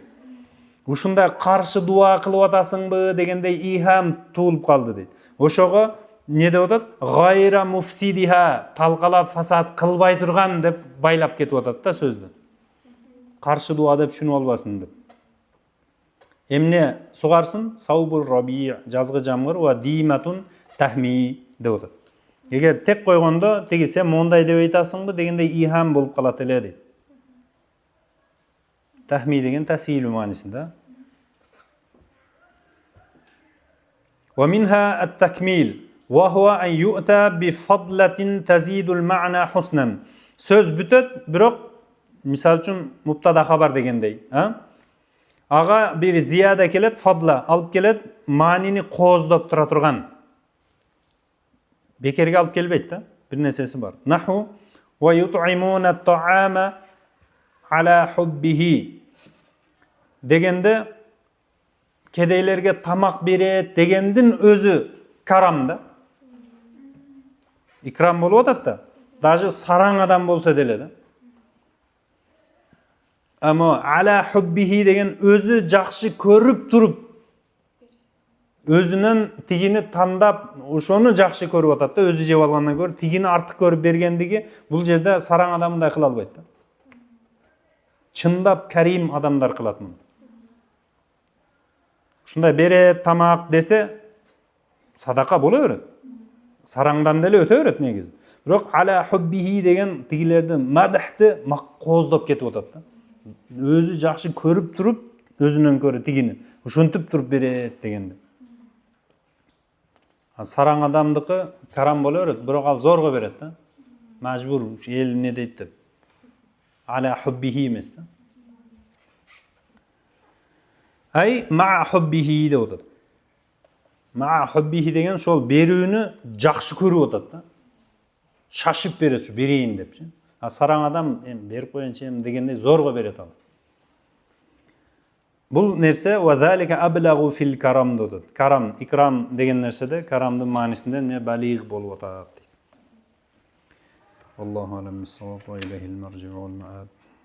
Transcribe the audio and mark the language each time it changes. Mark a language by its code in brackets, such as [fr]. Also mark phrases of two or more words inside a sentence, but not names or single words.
[ky] Ушундай каршы дуа кылып атасыңбы дегендей ихам туулуп калды дейт. Ошого не деп атат? [ar] غير مفسدها, [ky] талкалап фасад кылбай турган деп байлап кетип атат да сөздү. Каршы дуа деп түшүнүп албасын деп. Emne sugarsın? [ar] ثوب الربيع' [ky] жазгы жамгыр [ar] وديمة تهمي [ky] деп атат. Егер тек койгондо теги сен мондай деп айтасыңбы дегенде ихам болуп калат эле дейт. Tahmi деген тасил маанисинде. [ar] ومنها التكميل وهو أن يؤتى بفضلة تزيد المعنى حسنا. [ky] Söz бүтөт, бирок мисал үчүн мубтада хабар дегендей, ага бир зияда келет, фадла алып келет, маанини кооздоп тура турган. Бекерге алып келбейт да, бир нерсеси бар. [ar] نحو ويطعمون الطعام على حبه [ky] дегенде кедейлерге тамак берет дегендин өзү карам да. Икрам болуп атат да. Даже сараң адам болса деле да. Ама [ar] على حبه [ky] деген өзү жакшы көрүп туруп өзүнөн тигини тандап, ошону жакшы көрүп атат да, өзү жеп алгандан көрө тигини артык көрүп бергендиги бул жерде сараң адамдай кыла албайт да. Чындап карим адамдар кылат муну. Ушундай берет тамак десе садака боло берет. Сараңдан деле өтө берет негизи. Бирок [ar] على حبه [ky] деген тигилерди мадахты кооздоп кетип атат да. Өзү жакшы көрүп туруп, өзүнөн көрө тигини ушинтип туруп берет дегенде. Сараң адамдыкы карам боло берет, бирок ал зорго берет да. Мажбур, эл эмне дейт деп. [ar] على حبه [ky] эмес да. Ай ма hubbihi деп атат. Ма hubbihi деген ошол берүүнү жакшы көрүп атат да. Шашып берет, şu берейин депчи. Сараң адам берип коеюнчу дегендей зорго берет ал. Бул нерсе [ar] وذلك أبلغ في الكرم [ky] деп атат. Карам, икрам деген нерседе карамдын маанисинде не балиг болуп атат. [ar] الله أعلم بالصواب وإليه المرجع والمآب.